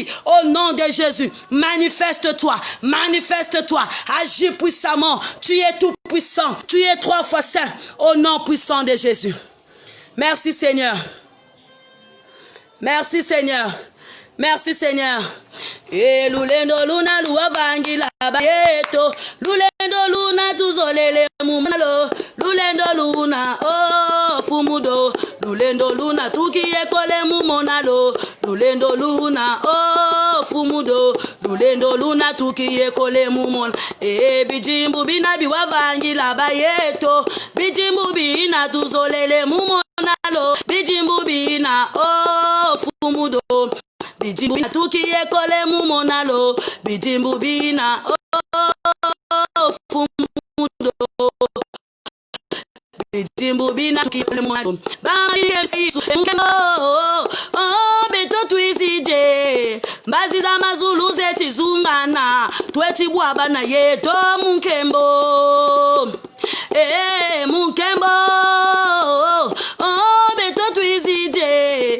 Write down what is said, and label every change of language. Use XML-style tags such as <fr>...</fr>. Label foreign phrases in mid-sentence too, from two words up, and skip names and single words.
<fr>Au nom de Jésus, manifeste-toi, manifeste-toi. Agis puissamment. Tu es tout puissant. Tu es 3 fois saint. Au nom puissant de Jésus. Merci Seigneur. Merci Seigneur. Merci Seigneur.</fr> <kg>E lulendo luna luavangila bayeto. Lulendo luna tuzolele mumalo. Lulendo luna oh fumudo. Lulendo luna tukiekole mumonalo. Lulendo luna oh fumudo. Lulendo luna tukiekole mumon. E bijimbu bina biwavangila bayeto. Bijimbu bina tuzolele mumonalo. Bijimbu bina oh fumudo. Bijimbu bina tukiekole mumonalo. Bijimbu bina oh fumudo. Bijimbu bina tukiekole mumonalo. Bayesu mkemo oh beto tuizije. Mbazi za mazulu zetizungana. Tweti bwabana yeto munkembo. Munkembo oh beto tuizije.</kg>